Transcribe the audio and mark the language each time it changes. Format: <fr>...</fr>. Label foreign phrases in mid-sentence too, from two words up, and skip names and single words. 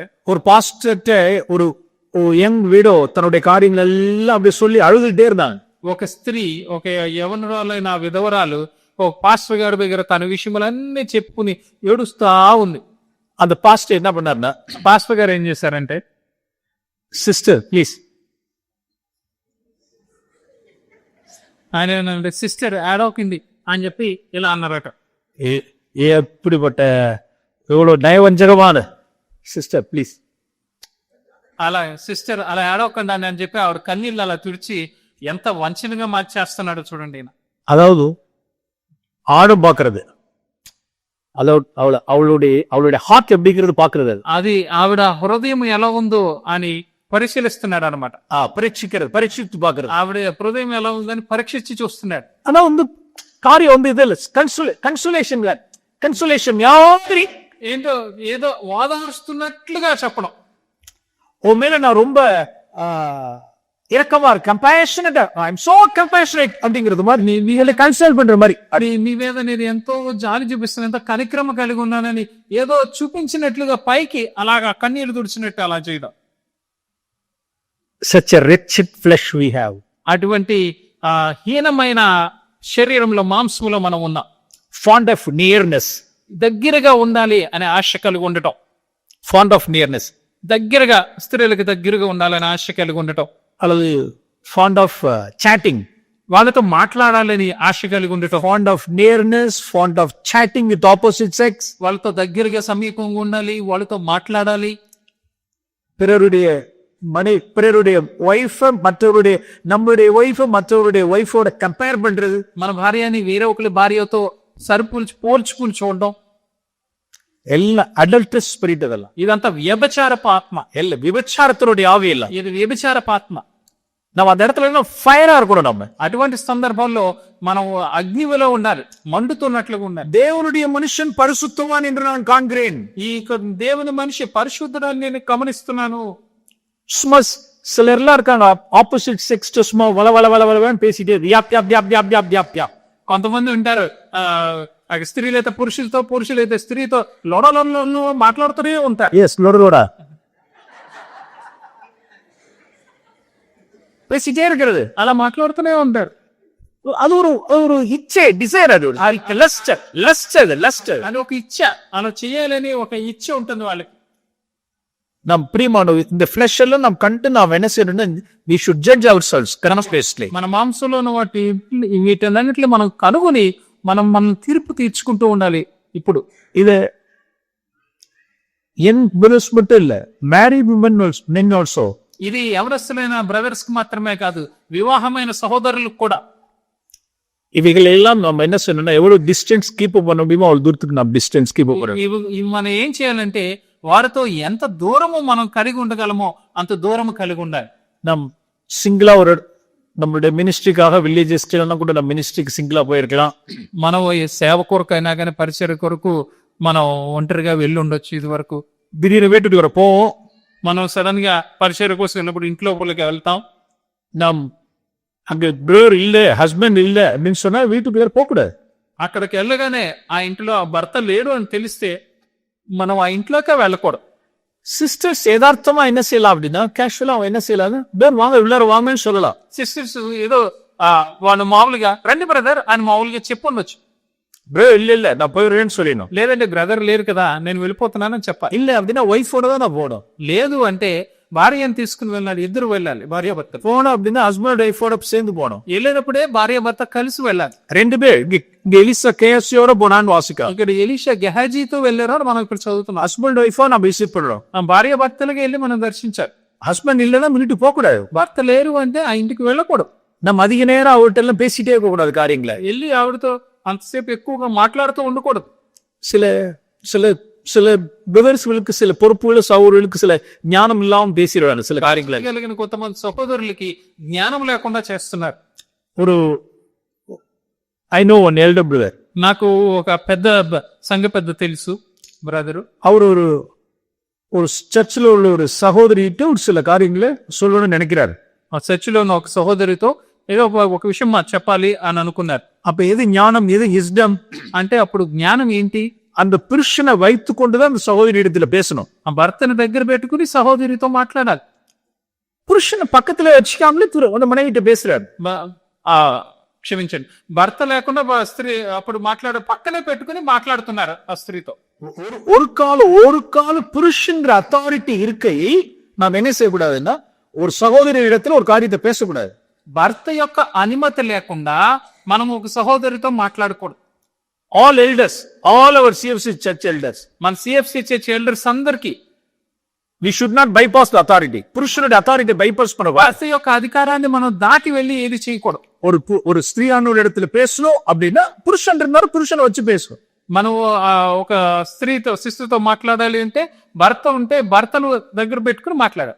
<ta>ஒரு பாஸ்டர்ட்ட ஒரு</ta> <en>young widow</en> <ta>தன்னுடைய காரியங்கள் எல்லாம் அப்படியே சொல்லி அழுதுகிட்டே இருந்தாங்க.</ta> <te>ఒక స్త్రీ, ఒక యవనరాలైన విధవరాలు ఒక పాస్టర్ గారి దగ్గర తన విషయములన్నీ చెప్పుకుని ఏడుస్తా ఉంది.</te> <ta>அந்த பாஸ்டர் என்ன பண்ணாருன்னா,</ta> <te>పాస్టర్ గారు ఏం చేశారంటే,</te> <en>sister please,</en> <te>ఆయన సిస్టర్ ఏడవకింది అని చెప్పి ఇలా అన్నారట.</te> <ta>எப்படிப்பட்ட எவ்வளவு நயவஞ்சகமான</ta> <en>sister please,</en> <te>అలా సిస్టర్ అలా ఏడవకండి అని చెప్పి ఆవిడ కన్నీళ్ళు అలా తుడిచి ఎంత వంచనగా మార్చేస్తున్నాడో చూడండి ఈయన.</te> <ta>அதாவது ஆடும் பாக்குறது, அவளுடைய ஹார்ட் எப்படிங்கிறது பாக்குறது,</ta> <te>అది ఆవిడ హృదయం ఎలా ఉందో అని పరిశీలిస్తున్నాడు అనమాట.</te> <ta>பரீட்சித்து பாக்குறது,</ta> <te>ఆవిడ హృదయం ఎలా ఉందని పరీక్షించి చూస్తున్నాడు.</te> <ta>ஆனா காரியம் இது இல்ல, கன்சுலேஷன் யாரி</ta> <te>ఏంటో ఏదో ఓదారుస్తున్నట్లుగా చెప్పడం.</te> <ta>உன் மேல நான் ரொம்ப இரக்கமா இருக்கு, கம்பேஷனேட்,</ta> <en>I am so compassionate</en> <ta>அப்படிங்கிறது மாதிரி நீ கன்சல்ட் பண்ற மாதிரி,</ta> <te>నీ మీద నేను ఎంతో జాలి చూపిస్తాను, ఎంతో కనిక్రమ కలిగి ఉన్నానని ఏదో చూపించినట్లుగా పైకి అలాగా కన్నీరు తుడిచినట్టు అలా చేయడం.</te> <en>such a wretched flesh we have,</en> <te>అటువంటి హీనమైన శరీరంలో మాంసంలో మనం ఉన్నాం.</te> <en>fond of nearness,</en> <te>దగ్గరగా ఉండాలి అనే ఆశ కలిగి ఉండటం.</te> <en>fond of nearness,</en> <te>దగ్గరగా స్త్రీలకు దగ్గరగా ఉండాలని ఆశ కలిగి ఉండటం.</te> <en>அல்லது fond of chatting,</en> <te>వాళ్ళతో మాట్లాడాలని ఆశ కలిగి ఉండటం.</te> <en>fond of nearness, fond of chatting with opposite sex,</en> <te>వాళ్ళతో దగ్గరగా సమీపంగా ఉండాలి, వాళ్ళతో మాట్లాడాలి.</te> <ta>பிறருடைய ஒய்ஃப மற்றவருடைய, நம்மளுடைய ஒய்ஃப மற்றவருடைய ஒய்ஃபோட கம்பேர் பண்றது,</ta> <te>మన భార్యని వేరే ఒకరి భార్యతో పోల్చుకుని చూడడం,</te> <ta>எல்லாம்</ta> <en>adulterous spirit.</en> <ta>அதெல்லாம்</ta> <te>ఇదంతా వ్యభిచారపు ఆత్మ.</te> <ta>எல்லாம் விபச்சாரத்தினுடைய ஆவி. எல்லாம்</ta> <te>ఇది వ్యభిచారపు ఆత్మ.</te> <ta>நம்ம அந்த இடத்துல ஃபயரா இருக்கணும். நம்ம</ta> <te>అటువంటి సందర్భంలో మనం అగ్నిలో ఉండాలి, మండుతున్నట్లుగా ఉండాలి.</te> <ta>தேவனுடைய மனுஷன் பரிசுத்தவான் என்று நான் காண்கிறேன்.</ta> <te>ఈ దేవుని మనిషి పరిశుద్ధుడని నేను గమనిస్తున్నాను.</te> <ta>சும்மா சிலர் எல்லாம் இருக்காங்க,</ta> <en>opposite sex</en> <ta>சும்மா வளவளன்னு பேசிட்டே யாப் யாப் யாப் யாப் யாப் யாப் யாப்.</ta> <te>కొంతమంది ఉంటారు, స్త్రీలైతే పురుషులతో, పురుషులైతే స్త్రీతో లొడలో మాట్లాడుతూనే ఉంటారు.</te> <ta>எஸ் லொடலோடா பேசிட்டே இருக்கிறது,</ta> <te>అలా మాట్లాడుతూనే ఉంటారు.</te> <ta>அது ஒரு இச்சை, டிசைர், அது லஸ்ட்.</ta> <te>అది ఒక ఇచ్చ, అలా చేయాలని ఒక ఇచ్చ ఉంటుంది వాళ్ళకి.</te> <ta>நம் பிரியமான இந்த ஃபிளஷ் எல்லாம் நாம் கண்டு நாம் என்ன செய்யணும்,</ta> <en>we should judge ourselves honestly.</en> <te>మన మాంసంలో ఉన్న వీటన్నిటిని మనం కనుగొని మనం తీర్పు తీర్చుకుంటూ ఉండాలి. ఇప్పుడు</te> <ta>இது என் பிரதர்ஸ் மட்டும் இல்ல,</ta> <en>married men also.</en> <te>ఇది యవనస్తులైన బ్రదర్స్ కి మాత్రమే కాదు, వివాహమైన సహోదరులకు కూడా.</te> <ta>இவைகள் எல்லாம் நம்ம என்ன செய்யணும்னா, எவ்வளவு</ta> <en>distance keep</en> <ta>பண்ண முடியுமோ அவ்வளவு தூரத்துக்கு நம்ம</ta> <en>distance keep</en> <ta>பண்ணணும்.</ta> <te>ఇవి మనం ఏం చేయాలంటే వారితో ఎంత దూరము మనం కలిగి ఉండగలమో అంత దూరము కలిగి ఉండాలి.</te> <ta>நம் சிங்கிளா நம்மளுடைய மினிஸ்ட்ரிக்காக வில்லேஜஸ்க்கு எல்லாம் கூட நம்ம மினிஸ்ட்ரிக்கு சிங்கிளா போயிருக்கலாம்.</ta> <te>మనం సేవ కొరకు అయినా కానీ, పరిచయ కొరకు మనం ఒంటరిగా వెళ్ళి ఉండొచ్చు. ఇది వరకు</te> <ta>திடீர்னு வீட்டுக்கு வர போவோம்,</ta> <te>మనం సడన్ గా పరిచయ కోసం వెళ్ళినప్పుడు ఇంట్లో వెళ్తాం.</te> <ta>நம் அங்க பிரதர் இல்ல, ஹஸ்பண்ட் இல்ல அப்படின்னு சொன்னா வீட்டுக்கு வேற போக கூடாது.</ta> <te>అక్కడికి వెళ్ళగానే ఆ ఇంట్లో భర్త లేడు అని తెలిస్తే మనం ఆ ఇంట్లోకే వెళ్ళకూడదు.</te> <ta>சிஸ்டர்ஸ் யதார்த்தமா என்ன செய்யலாம் அப்படின்னா, கேஷுவலா அவன் என்ன செய்யலாம், வாங்க உள்ளார வாங்கன்னு சொல்லலாம்.</ta> <te>సిస్టర్స్ ఏదో వాళ్ళు మామూలుగా రండి బ్రదర్ అని మామూలుగా చెప్పుండొచ్చు.</te> <ta>இல்ல நான் போயிடுறேன்னு சொல்லணும்.</ta> <te>లేదంటే బ్రదర్ లేరు కదా నేను వెళ్ళిపోతున్నానని చెప్పాలి.</te> <ta>இல்ல அப்படின்னா ஒய்ஃபோட தான் நான் போகணும்.</ta> <te>లేదు అంటే భార్యను తీసుకుని వెళ్ళాలి, ఇద్దరు వెళ్ళాలి, భార్య భర్త.</te> <ta>போனோம் அப்படின்னா ஹஸ்பண்ட் ஒய்ஃபோட சேர்ந்து போகணும்.</ta> <te>వెళ్ళినప్పుడే భార్య భర్త కలిసి వెళ్ళాలి.</te> <ta>ரெண்டு பேர் இங்க எலிசா கேசியோட போனான்னு வாசிக்கலாம்.</ta> <te>ఇక్కడ ఎలీషా గెహాజీతో వెళ్ళారో మనం ఇక్కడ చదువుతున్నాం.</te> <ta>ஹஸ்பண்ட் ஒய்ஃபோ நம்ம விசிட் பண்றோம்.</ta> <te>భార్య భర్తలుగా వెళ్ళి మనం దర్శించాలి.</te> <ta>ஹஸ்பண்ட் இல்லைன்னா வீட்டுக்கு போக கூடாது.</ta> <te>భర్త లేరు అంటే ఆ ఇంటికి వెళ్ళకూడదు.</te> <ta>நம்ம அதிக நேரம் அவர்கிட்ட எல்லாம் பேசிட்டே இருக்க கூடாது காரியங்களை.</ta> <te>వెళ్ళి ఆవిడతో అంతసేపు ఎక్కువగా మాట్లాడుతూ ఉండకూడదు.</te> <ta>சில சில பிரதர்ஸ்களுக்கு சில பொறுப்புகள், சகோதரர்களுக்கு சில ஞானம் இல்லாம பேசிடுறாங்க சில காரியங்களை.</ta> <te>కలిగిన కొంతమంది సహోదరులకి జ్ఞానం లేకుండా చేస్తున్నారు.</te> <en>ஒரு I know one elder brother.</en> <te>నాకు ఒక పెద్ద సంఘ పెద్ద తెలుసు బ్రదరు.</te> <ta>அவர் ஒரு சர்ச்சில் உள்ள ஒரு சகோதரிட்டு ஒரு சில காரியங்களை சொல்லணும்னு நினைக்கிறாரு.</ta> <te>ఆ చర్చిలో ఉన్న ఒక సహోదరితో ఏదో ఒక విషయం చెప్పాలి అని అనుకున్నారు.</te> <ta>அப்ப எது ஞானம், எது விஸ்டம்?</ta> <te>అంటే అప్పుడు జ్ఞానం ఏంటి?</te> <ta>அந்த புருஷனை வைத்து கொண்டுதான் அந்த சகோதரி இடத்துல பேசணும்.</ta> <te>ఆ భర్తను దగ్గర పెట్టుకుని సహోదరితో మాట్లాడాలి.</te> <ta>புருஷனை பக்கத்துல வச்சுக்காமலே அந்த மனைவிட்ட பேசுறாரு.</ta> <te>క్షమించండి, భర్త లేకుండా స్త్రీ అప్పుడు పక్కనే పెట్టుకుని మాట్లాడుతున్నారు ఆ స్త్రీతో.</te> <ta>ஒரு கால புருஷன்ற அத்தாரிட்டி இருக்கை நாம் என்ன செய்யக்கூடாதுன்னா, ஒரு சகோதரி இடத்துல ஒரு காரியத்தை பேசக்கூடாது.</ta> <te>భర్త యొక్క అనుమతి లేకుండా మనం ఒక సహోదరితో మాట్లాడకూడదు.</te> <en>All elders, all our CFC church elders,</en> <te>మన సిఎఫ్సి</te> <en>church elders</en> <te>అందరికి</te> <en>we should not bypass the authority.</en> <ta>புருஷனுடைய</ta> <en>authority bypass</en> <ta>பண்ணக்கூடாது.</ta> <te>భర్త యొక్క అధికారాన్ని మనం దాటి వెళ్ళి ఏది చేయకూడదు.</te> <ta>ஒரு ஸ்திரீயான ஒரு இடத்துல பேசணும் அப்படின்னா புருஷன் இருந்தாலும் புருஷனை வச்சு பேசணும்.</ta> <te>మనం ఒక శిస్తుతో మాట్లాడాలి అంటే భర్త ఉంటే భర్తను దగ్గర పెట్టుకుని మాట్లాడాలి.</te>